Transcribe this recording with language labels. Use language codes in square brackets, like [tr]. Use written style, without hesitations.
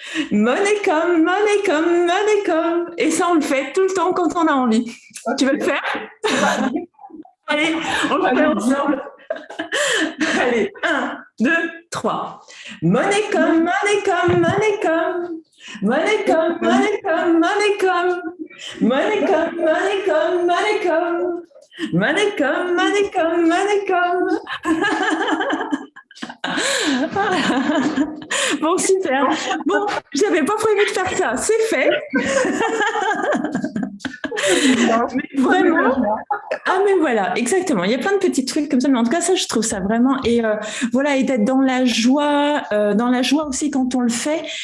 [en] Money come, money come, money come. [fr] Et ça, on le fait tout le temps quand on a envie. Tu veux le faire? Allez, on le fait ensemble. Allez, 1, 2, 3. [en] Money come, money come, money come. Money come, money come, money come. Money come, money come, money come. Money come, money come, money come. [fr] Bon, super. Bon, j'avais pas prévu de faire ça. C'est fait. Mais vraiment. Ah, mais voilà, exactement. Il y a plein de petits trucs comme ça, mais en tout cas, ça, je trouve ça vraiment. Et voilà, et d'être dans la joie aussi quand on le fait.